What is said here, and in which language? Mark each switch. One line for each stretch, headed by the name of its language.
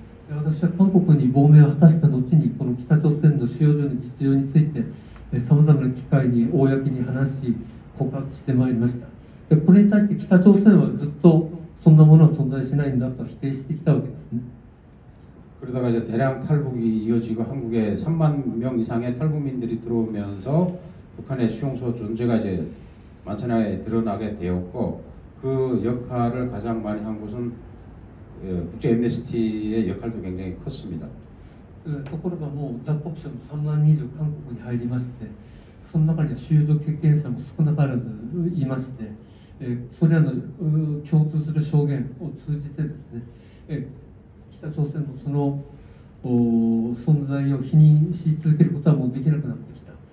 Japanese: 私は韓国に亡命を果たした後にこの北朝鮮の収容所の実情についてさまざまな機会に公に話し告発してまいりました。でこれに対して北朝鮮はずっとそんなものは存在しないんだと否定してきたわけですね。
Korean: 그러다가 이제 대량 탈북이 이어지고 한국에 3만 명 이상의 탈북민들이 들어오면서 북한의 수용소 존재가 이제 만천하에 드러나게 되었고, 그 역할을 가장 많이 한 것은 국제 엠네스티의 역할도 굉장히 컸습니다.
Japanese: ところがもう脱北者も3万人以上韓国に入りまして、その中には収容所経験者も少なからずいまして、それらの共通する証言を通じてですね、北朝鮮のその存在を否認し続けることはもうできなくなってきた。